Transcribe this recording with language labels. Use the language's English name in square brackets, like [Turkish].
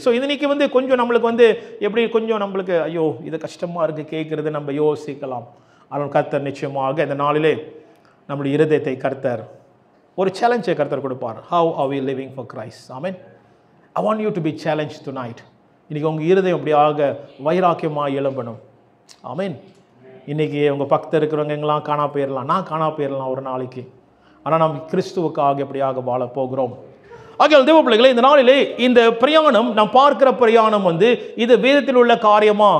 [Tamil] so இன்னைக்கு வந்து கொஞ்சம் நம்மளுக்கு வந்து எப்படி கொஞ்சம் நம்மளுக்கு ஐயோ இது கஷ்டமா இருக்கு கேட்கறது நம்ம யோசிக்கலாம். ஆனால் கர்த்தர் நிச்சயமாக இந்த நாளிலே நம்முடைய இருதயத்தை கர்த்தர் ஒரு சேலஞ்சை கர்த்தர் கொடுப்பார். [English] how are we living for Christ? amen. I want you to be challenged tonight. [Tamil] இன்னைக்கு உங்க இருதயம் அப்படியாக வைராக்கியமாக எழும்பணும். ஆமென். இன்னைக்கு உங்கள் பக்கத்தில் இருக்கிறவங்க எங்கெல்லாம் காணா போயிடலாம், நான் காணா போயிடலாம் ஒரு நாளைக்கு. ஆனால் நாம் கிறிஸ்துவுக்காக எப்படியாக வாழ போகிறோம். ஆகையால் தேவ பிள்ளைகளே, இந்த நாளிலே இந்த பிரயாணம் நாம் பார்க்கிற பிரயாணம் வந்து இது வேதத்தில் உள்ள காரியமா?